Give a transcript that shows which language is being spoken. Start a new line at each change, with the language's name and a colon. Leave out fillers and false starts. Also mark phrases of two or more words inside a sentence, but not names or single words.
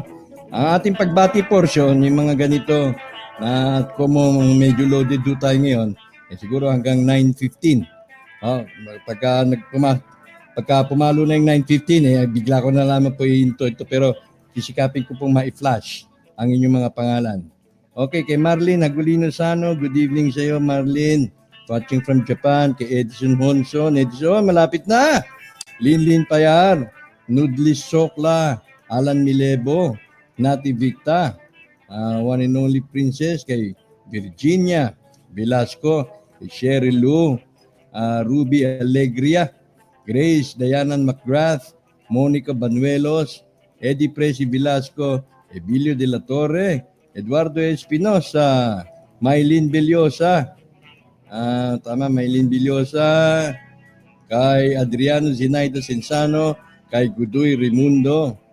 Filipino: Ang ating pagbati portion, yung mga ganito, na kung medyo loaded do tayo ngayon, siguro hanggang 9:15. Oh, pagka, pagka pumalo na yung 9:15, bigla ko na lamang po ito. Pero sisikapin ko pong ma-flash ang inyong mga pangalan. Okay, kay Marlene Agulino Sano,
English: good evening
Filipino: sa iyo, Marlene.
English: Watching from Japan,
Filipino: kay Edison Honson. Edison, malapit na! Linlin Payar, Nudlis Sokla, Alan Milebo, Nati Victa,
English: one and only
Filipino: princess kay Virginia Velasco, kay Sherry Lou, Ruby Alegria, Grace Dayanan McGrath, Monica Banuelos, Eddie Presi Velasco, Emilio de la Torre, Eduardo Espinosa, Maylin Bellosa, Maylin Bellosa, kay Adriano Zinaida Sensano, kay Gudoy Raimundo,